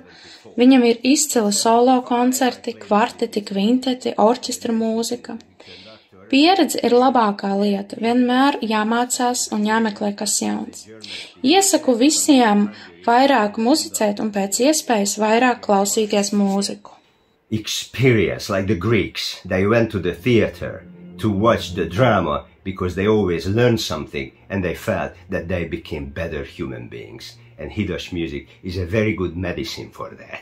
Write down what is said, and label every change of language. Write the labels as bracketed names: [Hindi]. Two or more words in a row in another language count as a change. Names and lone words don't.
[Latvian] Viņam ir izcili solo koncerti, kvarteti, kvinteti, orķestra mūzika. Pieredze ir labākā lieta, vienmēr jāmācās un jāmeklē kas jauns. Iesaku visiem vairāk muzicēt un pēc iespējas vairāk klausīties mūziku. [English] Experience, like the Greeks, they went to the theater to watch the drama because they always learned something and they felt that they became better human beings. And Hideš music is a very good medicine for that.